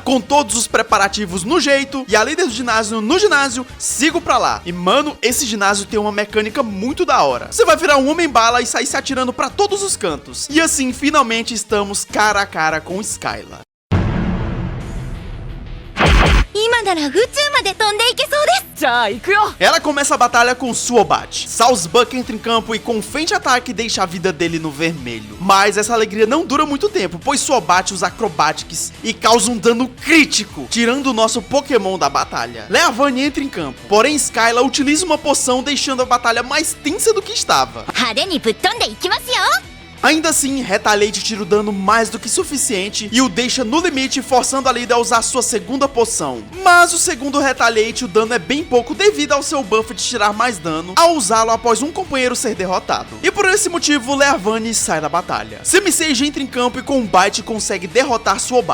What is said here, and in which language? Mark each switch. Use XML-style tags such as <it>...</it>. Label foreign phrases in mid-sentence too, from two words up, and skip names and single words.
<pt>Com todos os preparativos no jeito e a líder do ginásio no ginásio, sigo pra lá. E mano, esse ginásio tem uma mecânica muito da hora. Você vai virar um homem-bala e sair se atirando pra todos os cantos. E assim, finalmente estamos cara a cara com Skyla.</pt> <ja>今今なら宇宙まで飛んでいけそうです。じゃあ行くよ。</ja> <pt>Ela começa a batalha com Suobat. Sawsbuck entra em campo e com um Feint Ataque deixa a vida dele no vermelho. Mas essa alegria não dura muito tempo, pois Suobat usa Acrobatics e causa um dano crítico, tirando o nosso Pokémon da batalha. Leavanny entra em campo, porém Skyla utiliza uma poção deixando a batalha mais tensa do que estava.</pt> <ja>派手にぶっ飛んでいきますよ。</ja> <pt>Ainda assim, Retaliate tira o dano mais do que suficiente e o deixa no limite, forçando a Lida a usar sua segunda poção. Mas o segundo Retaliate, o dano é bem pouco devido ao seu buff de tirar mais dano ao usá-lo após um companheiro ser derrotado. E por esse motivo, Leavanny sai da batalha. Simisage entra em campo e com um bite consegue derrotar Suobat.</pt>